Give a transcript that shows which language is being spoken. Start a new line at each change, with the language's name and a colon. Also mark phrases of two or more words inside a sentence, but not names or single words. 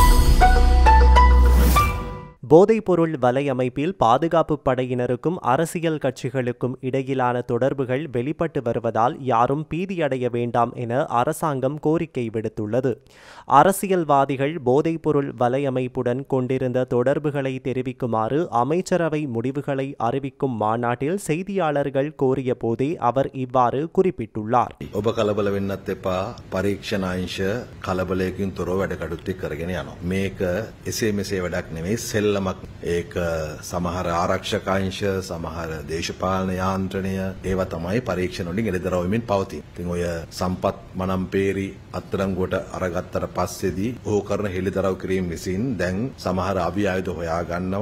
Tamil: போதைப்பொருள் வலையமைப்பில் பாதுகாப்பு படையினருக்கும் அரசியல் கட்சிகளுக்கும் இடையிலான தொடர்புகள் வெளிப்பட்டு வருவதால் யாரும் பீதியடைய வேண்டாம் என அரசாங்கம் கோரிக்கை விடுத்துள்ளது. அரசியல்வாதிகள் போதைப்பொருள் வலையமைப்புடன் கொண்டிருந்த தொடர்புகளை தெரிவிக்குமாறு அமைச்சரவை முடிவுகளை அறிவிக்கும் மாநாட்டில் செய்தியாளர்கள் கோரிய போதே அவர் இவ்வாறு குறிப்பிட்டுள்ளார்.
Sinhala: ඔබ කලබල වෙන්නත් එපා. පරීක්ෂණ අංශ කලබලයකින් තොරව වැඩ කටයුතු කරගෙන යනවා. මේක එසේ මෙසේ වැඩක් නෙවෙයි. සෙල්ලමක්. ඒක සමහර ආරක්ෂක අංශ, සමහර දේශපාලන යාන්ත්‍රණය ඒවා තමයි පරීක්ෂණ වලින් එළිදරවමින් පවතින. ඉතින් ඔය සම්පත් මනම්පේරි අත්අඩංගුවට අරගත්තට පස්සේදී ඕ කරන හෙළිදරව් කිරීම විසින් දැන් සමහර අවි ආයුධ හොයා ගන්නවා.